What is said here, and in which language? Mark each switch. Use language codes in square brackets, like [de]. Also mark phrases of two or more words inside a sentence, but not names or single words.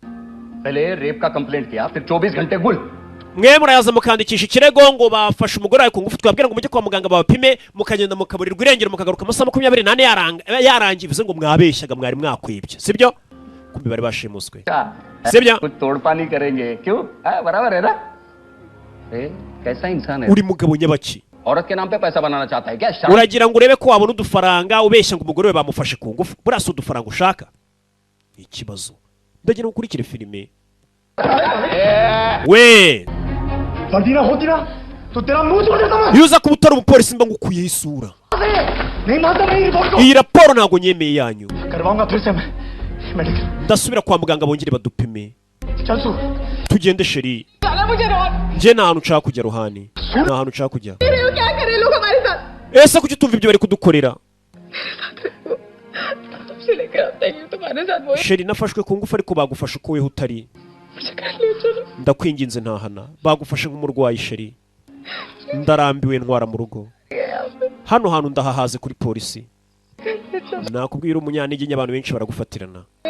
[rw] mwe murayaza mukandikisha ikirego ngo bafashe umugore wawe ku ngufu twabwira ngo mujye kwa muganga babapime mukagenda mukaburirwa irengero mukagaruka amasaha 28 yarangiye bivuze ngo mwabeshyaga mwari mwakwibye sibyo kumbe bari bashimuswe sibyo uri mugabo nyabaki [hi] औरत के नाम पे पैसा बनाना चाहता है क्या [rw] uragira ngo urebe ko wabona udufaranga ubeshya ngo umugore we bamufashe ku ngufu burasa udufaranga ushaka ikibazo ndagira ngo ukurikire filime we [hi] Fadina होती ना तो तेरा मुंह तोड़ देता मैं [rw] yuza kubutara umupolisi mba ngukuye isura [hi] नहीं मानता मैं रिपोर्ट को [rw] iyi raporo ntago nyemeye yanyu [hi] करवाऊंगा फिर से मैं मेडिकल [rw] ndasubira kwa muganga bongere badupime [hi] चल सु [rw] tugende sheri nje nta hantu nshaka kujya ruhani nta hantu nshaka kujya ese kuki utumva ibyo bari kudukorera sheri nafashwe ku ngufu ariko bagufashe uko weho utari ndakwinginze ntahana bagufashe nk'umurwayi sheri ndarambiwe ntwara mu rugo hano hantu ndahahaze kuri polisi nakubwira umunyantege abantu benshi baragufatirana